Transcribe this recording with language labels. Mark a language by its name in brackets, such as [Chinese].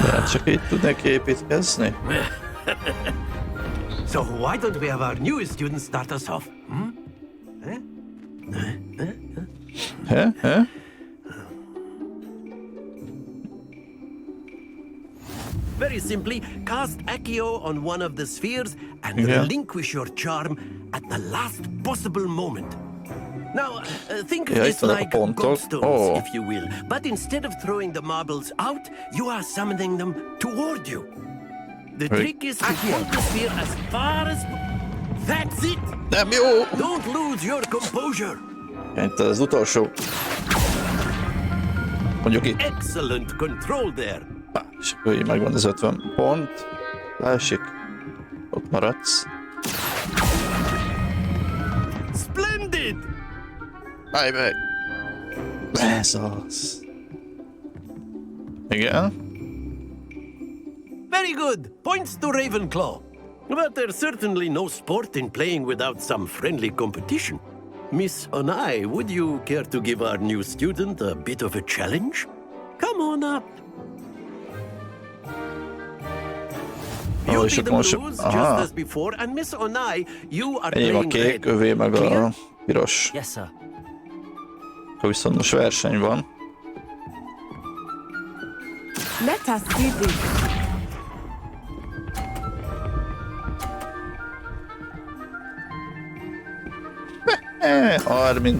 [Hungarian] Csak így tudnék építkezni. [English] So why don't we have our newest student start us off? Very simply, cast Accio on one of the spheres and relinquish your charm at the last possible moment. Now, think of this like goldstones, if you will. But instead of throwing the marbles out, you are summoning them toward you. The trick is to hold the sphere as far as... That's it! Don't lose your composure! [Hungarian] Itt az utolsó. Mondjuk itt. [English] Excellent control there. [Hungarian] És akkor így megvan az 50 pont. Leesik. Ott maradsz. [English] Splendid! [Hungarian] Állj meg! Ez az. Igen. [English] Very good. Points to Ravenclaw. But there's certainly no sport in playing without some friendly competition. Miss Onai, would you care to give our new student a bit of a challenge? Come on up. You'll be the blues, just as before, and Miss Onai, you are [Hungarian] Enyém a [English] playing [Hungarian] kék, [English] red. [Hungarian] övé meg a piros. [English] Yes, sir. [Hungarian] Akkor viszont most verseny van. [English] Let us see this. 30.